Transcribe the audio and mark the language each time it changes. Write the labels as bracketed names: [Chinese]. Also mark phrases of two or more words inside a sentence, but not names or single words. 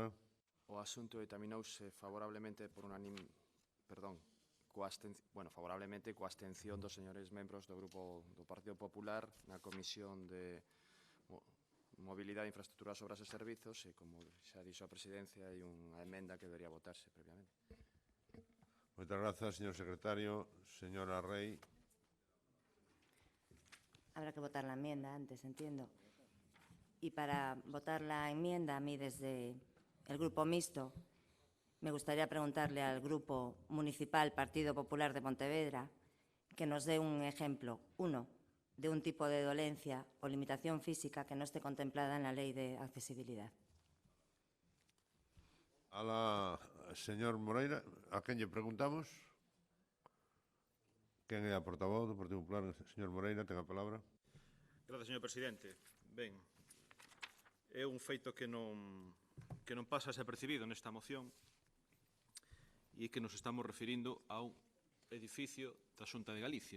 [Galician] O asunto determinouse favorablemente por favorablemente coa abstención dos señores membros do Grupo do Partido Popular na Comisión de Mobilidade, Infraestructuras, Obras e Servizos e, como xa dixo a Presidencia, hai unha emenda que debería votarse previamente. Moitas grazas, señor secretario. Señora Rey. [Spanish] Habrá que votar la enmienda antes, entiendo. Y para votar la enmienda, a mí desde el Grupo Mixto, me gustaría preguntarle al Grupo Municipal Partido Popular de Pontevedra que nos dé un ejemplo, uno, de un tipo de dolencia o limitación física que no esté contemplada en la Ley de Accesibilidad. [Galician] Señor Moreira, a quen lle preguntamos? Quen é a portavoz do Partido Popular? Señor Moreira, ten a palabra. [Spanish] Gracias, señor presidente. [Galician] Ben, é un feito que non pasa desapercibido nesta moción e que nos estamos referindo a un edificio da Xunta de Galicia.